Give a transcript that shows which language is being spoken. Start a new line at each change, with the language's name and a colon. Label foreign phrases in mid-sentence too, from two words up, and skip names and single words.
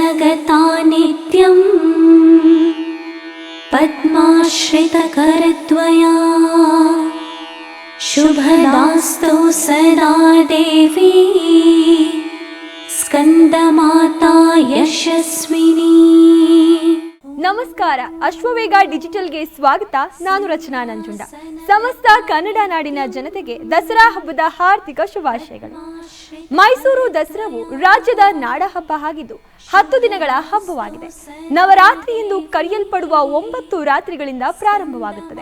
Sanskrit: स्मरता नित्यं पद्माश्रितकरद्वया शुभदास्तु सदा देवी स्कंदमाता यशस्विनी।
Kannada: ನಮಸ್ಕಾರ, ಅಶ್ವವೇಗ ಡಿಜಿಟಲ್ಗೆ ಸ್ವಾಗತ. ನಾನು ರಚನಾ ನಂಜುಂಡ. ಸಮಸ್ತ ಕನ್ನಡ ನಾಡಿನ ಜನತೆಗೆ ದಸರಾ ಹಬ್ಬದ ಹಾರ್ದಿಕ ಶುಭಾಶಯಗಳು. ಮೈಸೂರು ದಸರಾವು ರಾಜ್ಯದ ನಾಡ ಹಬ್ಬ ಆಗಿದ್ದು 10 ದಿನಗಳ ಹಬ್ಬವಾಗಿದೆ. ನವರಾತ್ರಿ ಎಂದು ಕರೆಯಲ್ಪಡುವ 9 ರಾತ್ರಿಗಳಿಂದ ಪ್ರಾರಂಭವಾಗುತ್ತದೆ.